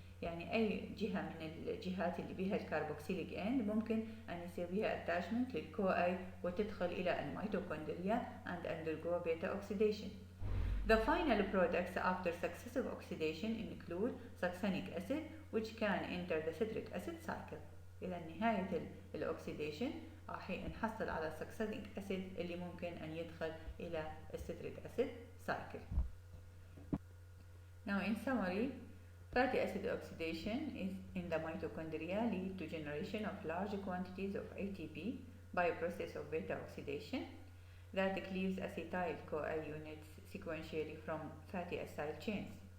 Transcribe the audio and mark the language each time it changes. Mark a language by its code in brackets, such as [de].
[ar] يعني أي جهة من الجهات اللي بها الكربوكسيليك end ممكن أن يصير بها attachment للCoA وتدخل إلى الميتوكوندريا [en] and undergo beta oxidation. The final products after successive oxidation include succinic acid which can enter the citric acid cycle. [ar] إلى نهاية الأكسيديشن راح نحصل على succinic acid اللي ممكن أن يدخل إلى citric acid cycle. [en] Now in summary, fatty acid oxidation is in the mitochondria lead to generation of large quantities of ATP by a process of beta oxidation that cleaves acetyl-CoA units sequentially from fatty acyl chains.